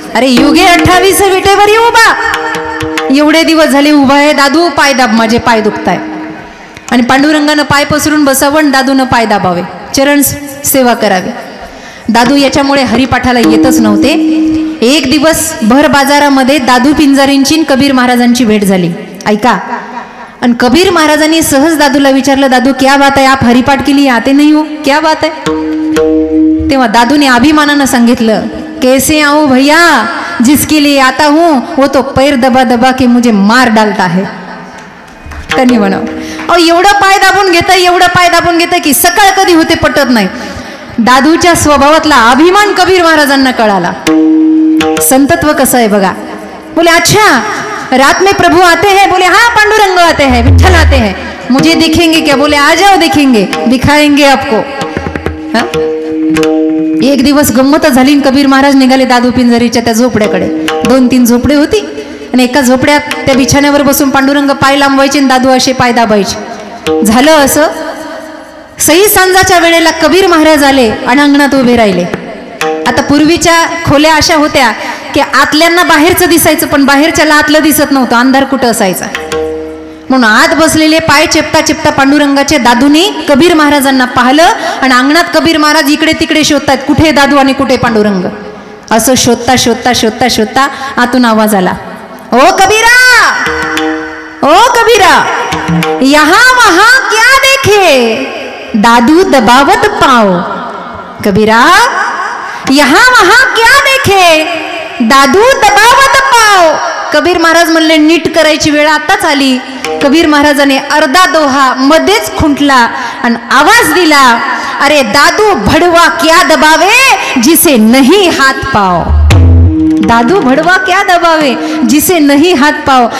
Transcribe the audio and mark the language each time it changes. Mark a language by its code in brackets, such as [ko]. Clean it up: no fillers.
[mr] अरे युगे 28 विटेवर येऊ बा, एवढे दिवस झाले उभा आहे दादू, पाय दाब, माझे पाय दुखताय. आणि पांडुरंगानं पाय पसरून बसावं आणि दादूनं पाय दाबावे, चरण सेवा करावी. दादू याच्यामुळे हरिपाठाला येतच नव्हते. एक दिवस भर बाजारामध्ये दादू पिंजारींची कबीर महाराजांची भेट झाली. ऐका, आणि कबीर महाराजांनी सहज दादूला विचारलं, [hi] दादू क्या बात है, आप हरिपाठ के लिए आते नहीं हो, क्या बात है. [mr] तेव्हा दादूने अभिमानानं सांगितलं, [hi] कैसे आऊं भैया, जिसके लिए आता हूं वो तो पैर दबा दबा के मुझे मार डालता है. [mr] त्यांनी म्हणावं, अहो एवढं पाय दाबून घेतं, एवढं पाय दाबून घेतं की सकाळ कधी होते पटत नाही. दादूच्या स्वभावातला अभिमान कबीर महाराजांना कळाला. संतत्व कसं आहे बघा. [hi] बोले अच्छा रात में प्रभु आते हैं, बोले हाँ पांडुरंग आते हैं, विठ्ठल आते हैं, मुझे दिखेंगे क्या, बोले आ जाओ देखेंगे, दिखाएंगे आपको. [mr] एक दिवस गंमतच झाली. कबीर महाराज निघाले दादू पिंजारीच्या त्या झोपड्याकडे. 2-3 झोपडे होती आणि एका झोपड्यात त्या बिछाण्यावर बसून पांडुरंग पाय लांबवायचे आणि दादू असे पाय दाबायचे. झालं असं, सई सांजाच्या वेळेला कबीर महाराज आले आणि अंगणात उभे राहिले. आता पूर्वीच्या खोल्या अशा होत्या की आतल्यांना बाहेरचं दिसायचं, पण बाहेरच्याला आतलं दिसत नव्हतं, अंधार कुठं असायचा. म्हणून आत बसलेले पाय चेपता चेपता पांडुरंगाचे दादूने कबीर महाराजांना पाहिलं आणि अंगणात कबीर महाराज इकडे तिकडे शोधतात, कुठे दादू आणि कुठे पांडुरंग. असं शोधता शोधता शोधता शोधता आतून आवाज आला, [hi] ओ कबीरा, ओ कबीरा, यहां वहां क्या देखे, दादू दबावत पाओ. कबीरा, यहां वहां क्या देखे, दादू दबावत पाओ. [mr] कबीर महाराज म्हणले नीट करायची वेळ आताच आली. कबीर महाराजाने अर्धा दोहा मध्येच खुंटला आणि आवाज दिला, [hi] अरे दादू भडवा क्या दबावे जिसे नहीं हाथ पाव. दादू भडवा क्या दबावे जिसे नहीं हात पाव.